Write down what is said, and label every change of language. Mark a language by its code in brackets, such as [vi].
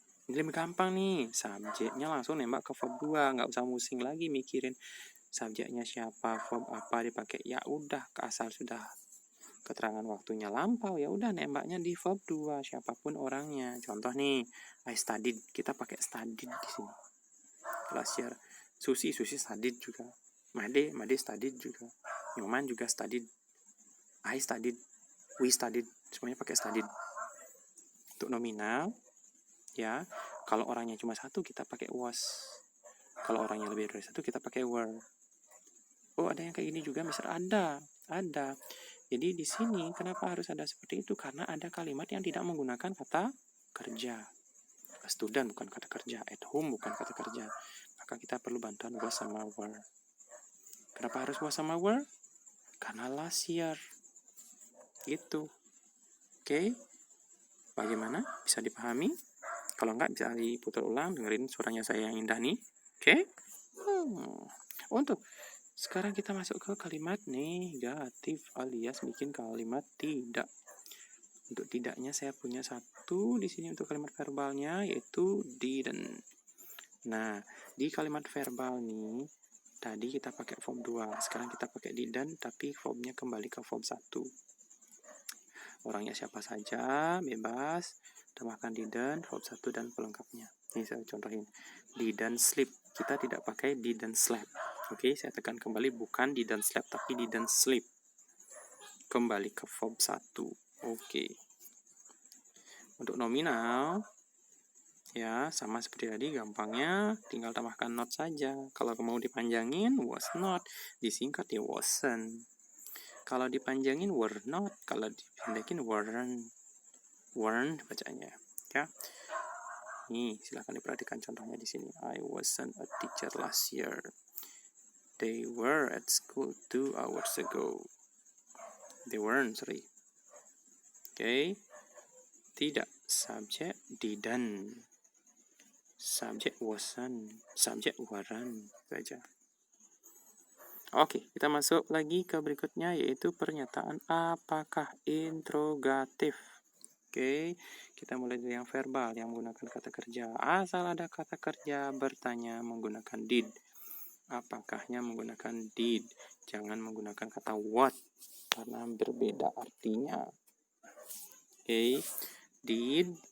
[id] Ini lebih gampang nih, subjeknya langsung nembak ke verb 2, nggak usah musing lagi mikirin subjeknya siapa, verb apa dipakai. Ya udah, asal sudah keterangan waktunya lampau, ya udah nembaknya di verb 2, siapapun orangnya. Contoh nih, [en] I studied, [id] kita pakai studied di sini. [en] Last year, Susi studied juga. Made studied juga. Nyoman juga studied. I studied, we studied, [id] semuanya pakai [en] studied. [id] Untuk nominal, ya, kalau orangnya cuma satu kita pakai was. Kalau orangnya lebih dari satu kita pakai were. Oh ada yang kayak gini juga, Mister? Ada. Jadi di sini kenapa harus ada seperti itu? Karena ada kalimat yang tidak menggunakan kata kerja. A student bukan kata kerja, at home bukan kata kerja. Maka kita perlu bantuan was sama were. Kenapa harus was sama were? Karena last year. Gitu. Oke. Bagaimana? Bisa dipahami? Kalau enggak bisa diputar ulang, dengerin suaranya saya yang indah nih. Oke? Untuk sekarang kita masuk ke kalimat negatif alias bikin kalimat tidak. Untuk tidaknya saya punya satu di sini untuk kalimat verbalnya yaitu didn't. Nah, di kalimat verbal nih tadi kita pakai verb 2, sekarang kita pakai didn't tapi verbnya kembali ke verb 1. Orangnya siapa saja, bebas. Tambahkan didn't, verb 1 dan pelengkapnya. Ini saya contohin. Didn't sleep. Kita tidak pakai didn't sleep. Oke, saya tekan kembali bukan didn't sleep tapi didn't sleep. Kembali ke verb 1. Oke. Untuk nominal ya sama seperti tadi, gampangnya tinggal tambahkan not saja. Kalau mau dipanjangin was not, disingkat ya wasn't. Kalau dipanjangin were not, kalau dipendekin weren't bacanya ya. Nih, silakan diperhatikan contohnya di sini. [en] I wasn't a teacher last year. They were at school 2 hours ago. They weren't, sorry. Oke. [id] Tidak, [en] subject didn't. Subject wasn't, subject weren't saja. [id] Oke, kita masuk lagi ke berikutnya yaitu pernyataan apakah, interrogatif. Oke, kita mulai dari yang verbal yang menggunakan kata kerja. Asal ada kata kerja bertanya menggunakan did. Apakahnya menggunakan did. Jangan menggunakan kata what karena berbeda artinya. Oke, did